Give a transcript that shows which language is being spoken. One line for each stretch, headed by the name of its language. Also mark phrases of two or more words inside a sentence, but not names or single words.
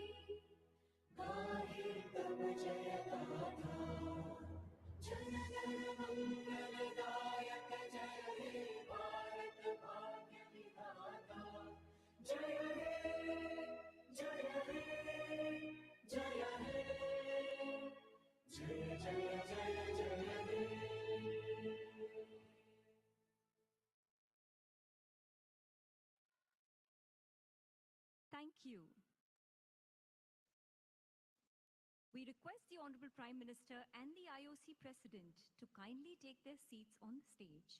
Bangla: গাহে তব জয় গাথা জন গণ মঙ্গলদায়ক জয় হে ভারত ভাগ্য বিধাতা জয় হে জয় হে জয় হে জয় জয় জয় জয় হে
English: Thank you. We request the Honorable Prime Minister and the IOC President to kindly take their seats on the stage.